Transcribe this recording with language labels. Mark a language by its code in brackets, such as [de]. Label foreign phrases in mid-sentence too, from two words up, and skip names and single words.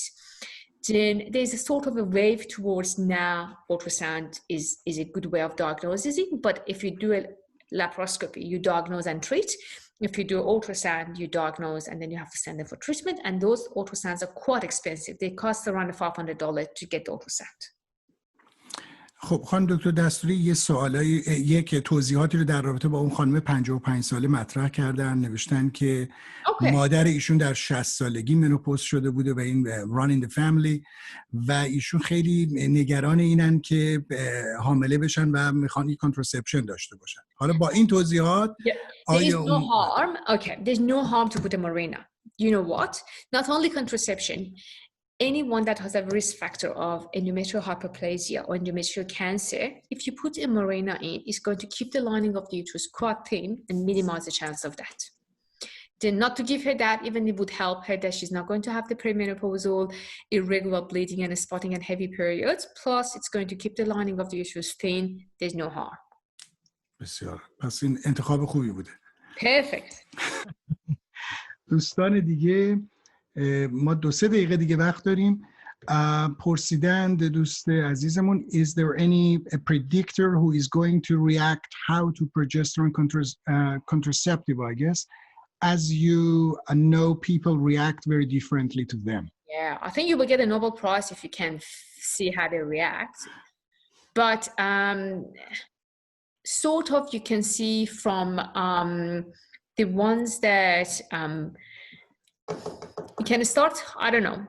[en] Then there's a sort of a wave towards now ultrasound is a good way of diagnosing. But if you do a laparoscopy, you diagnose and treat. If you do ultrasound, you diagnose and then you have to send them for treatment. And those ultrasounds are quite expensive. They cost around $500 to get the ultrasound. [fa] خب خانم دکتر دستوری یک توضیحاتی رو در رابطه با اون خانم 55 ساله مطرح کردن. نوشتن که مادر ایشون در 60 سالگی منوپوز شده بوده و این [en] run in the family [fa] و ایشون خیلی نگران اینن که حامله بشن و میخوان کانتراسپشن داشته باشن. حالا با این توضیحات [en] there's no harm. Okay, there's no harm to put a Mirena. You know what? Not only contraception, anyone that has a risk factor of endometrial hyperplasia or endometrial cancer, if you put a Mirena in, it's going to keep the lining of the uterus quite thin and minimize the chance of that. Then not to give her that, even it would help her that she's not going to have the premenopausal irregular bleeding and spotting and heavy periods. Plus, it's going to keep the lining of the uterus thin. There's no harm. [fa] بسیار. پس این انتخاب خوبی بوده. [en] Perfect. [fa] دوستان دیگه ما 2-3 دقیقه دیگه وقت داریم. پرسیدند دوست عزیزمون [en] is there any predictor who is going to react how to progesterone contraceptive, I guess, as you know people react very differently to them? Yeah, I think you will get a Nobel Prize if you can see how they react. But sort of you can see from the ones that you can start, I don't know.